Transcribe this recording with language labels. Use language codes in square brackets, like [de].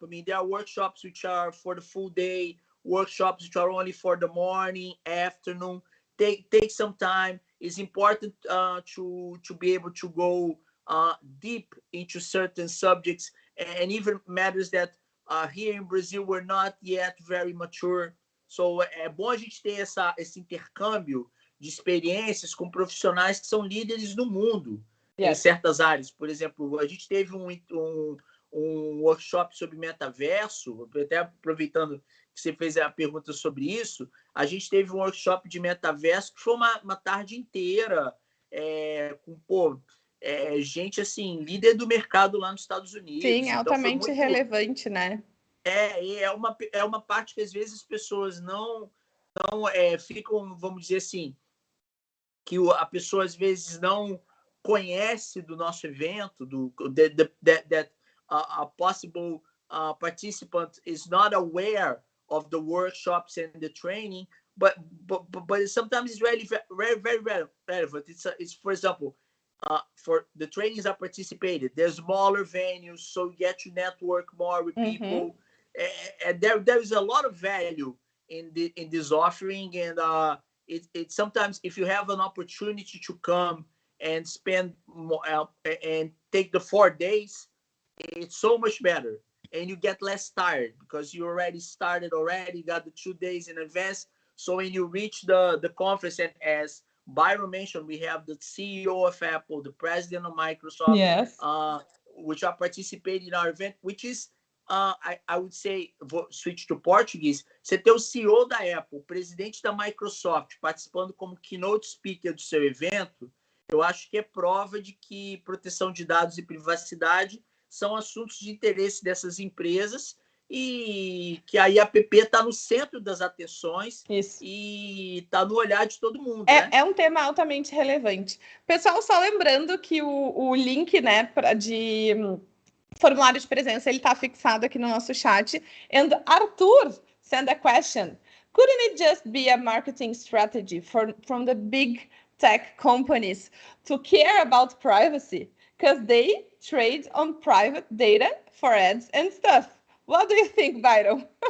[en] I mean, there are workshops which are for the full day, workshops which are only for the morning, afternoon. Take some time. It's important to be able to go deep into certain subjects, and even matters that here in Brazil we're not yet very mature. [pt] So é bom a gente ter esse intercâmbio de experiências com profissionais que são líderes no mundo em certas áreas. Por exemplo, a gente teve um workshop sobre metaverso, até aproveitando que você fez a pergunta sobre isso, a gente teve um workshop de metaverso que foi uma tarde inteira com gente assim, líder do mercado lá nos Estados Unidos. Sim, então, altamente muito relevante, né? É uma parte que às vezes as pessoas não ficam, vamos dizer assim, que a pessoa às vezes não conhece do nosso evento, [en] that a possible participant is not aware of the workshops and the training, but sometimes it's really very, very relevant. It's for example, for the trainings are participated, there's smaller venues, so you get to network more with people. And there is a lot of value in this offering, and it sometimes, if you have an opportunity to come and spend and take the 4 days, it's so much better, and you get less tired because you already started, got the 2 days in advance. So when you reach the conference, and as Byron mentioned, we have the CEO of Apple, the president of Microsoft, which are participating in our event, which is I would say, [pt] vou switch to português, você ter o CEO da Apple, o presidente da Microsoft, participando como keynote speaker do seu evento, eu acho que é prova de que proteção de dados e privacidade são assuntos de interesse dessas empresas e que a IAPP está no centro das atenções. Isso. E está no olhar de todo mundo. É um tema altamente relevante. Pessoal, só lembrando que o link, né, de formulário de presença, ele está fixado aqui no nosso chat. [en] And Arthur sent a question. Couldn't it just be a marketing strategy from the big tech companies to care about privacy? Because they trade on private data for ads and stuff. What do you think, Byron?